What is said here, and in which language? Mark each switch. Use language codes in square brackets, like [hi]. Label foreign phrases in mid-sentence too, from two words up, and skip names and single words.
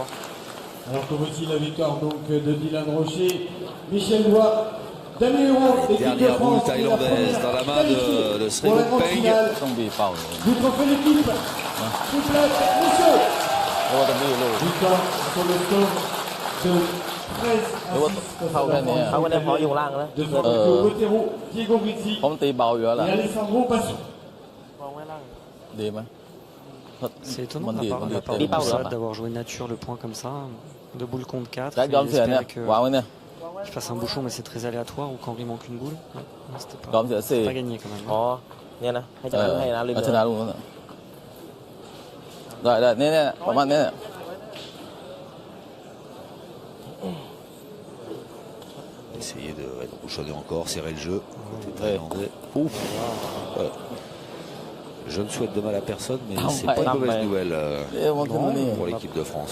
[fr] Alors que voici la victoire donc de Dylan Rocher, Michel Lois, Damien Huron, Dernière boule thaïlandaise dans la main de Srego Peng. Du trophée d'équipe, Souplette, Michel. Victoire sur le score Donc 13 à 6 [th] เขาก็ได้พออยู่ล่างแล้ว [fr] devant Marco Botero, Diego Rizzi [th] ผมตีเบาอยู่แล้วล่ะ [fr] et Alessandro Passo. [th] ดีไหม [fr] C'est étonnant de la part de Poussade d'avoir joué nature le point comme ça. De boule contre 4. [th] จะยอมเสียเนี่ยวางไว้เนี่ย [fr] qu'il fasse un bouchon, mais c'est très aléatoire, ou quand il manque une boule. Non, c'était pas, pas gagné quand même. [th] อ๋อเนี่ยนะให้ชนะให้นะลืมชนะลูกนั้นได้เนี่ยประมาณนี้ [fr] Essayer de bouchonner encore, serrer le jeu. Côté thaïlandais. Ouf. Ouais. Je ne souhaite de mal à personne, mais c'est pas une mauvaise nouvelle pour l'équipe de France.